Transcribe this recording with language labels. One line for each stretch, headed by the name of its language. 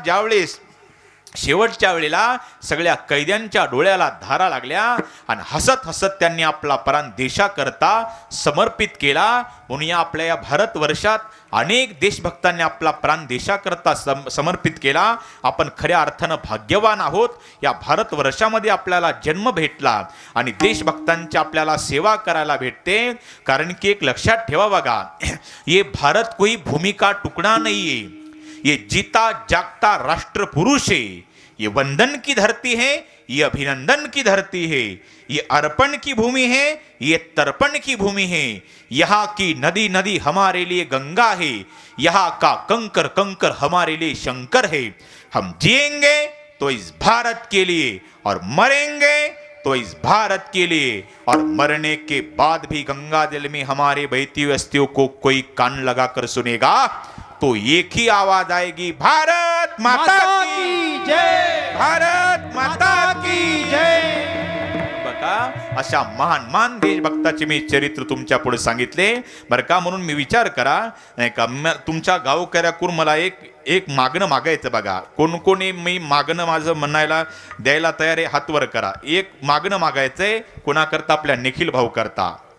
Marathi: ज्यावेळेस शेवटच्या वेळेला सगळ्या कैद्यांच्या डोळ्याला धारा लागल्या आणि हसत हसत त्यांनी आपला प्राण देशाकरता समर्पित केला. म्हणून या आपल्या या भारतवर्षात अनेक देशभक्तांनी आपला प्राण देशाकरता समर्पित केला. आपण खऱ्या अर्थानं भाग्यवान आहोत. या भारतवर्षामध्ये आपल्याला जन्म भेटला आणि देशभक्तांची आपल्याला सेवा करायला भेटते. कारण की एक लक्षात ठेवा बघा,
Hindi: ये भारत कोई भूमि का टुकड़ा नहीं है, ये जीता जागता राष्ट्र पुरुष है. ये वंदन की धरती है, ये अभिनंदन की धरती है, ये अर्पण की भूमि है, ये तर्पण की भूमि है. यहाँ की नदी नदी हमारे लिए गंगा है, यहाँ का कंकर कंकर हमारे लिए शंकर है. हम जिएंगे तो इस भारत के लिए और मरेंगे तो इस भारत के लिए, और मरने के बाद भी गंगा जल में हमारे बहती हुई अस्थियों को कोई कान लगाकर सुनेगा तो एक ही आवाज आएगी, भारत माता की जय, भारत माता की जय.
Marathi: बघा अशा महान महान देशभक्ताचे मी चरित्र तुमच्या पुढे सांगितले बरं का. म्हणून मी विचार करा नाही का, तुमच्या गावकऱ्याकडून मला एक मागणं मागायचं बघा. कोणी मी मागणं माझं म्हणायला द्यायला तयार आहे, हातवर करा. एक मागणं मागायचंय कोणाकरता? आपल्या निखिल भाऊ करता.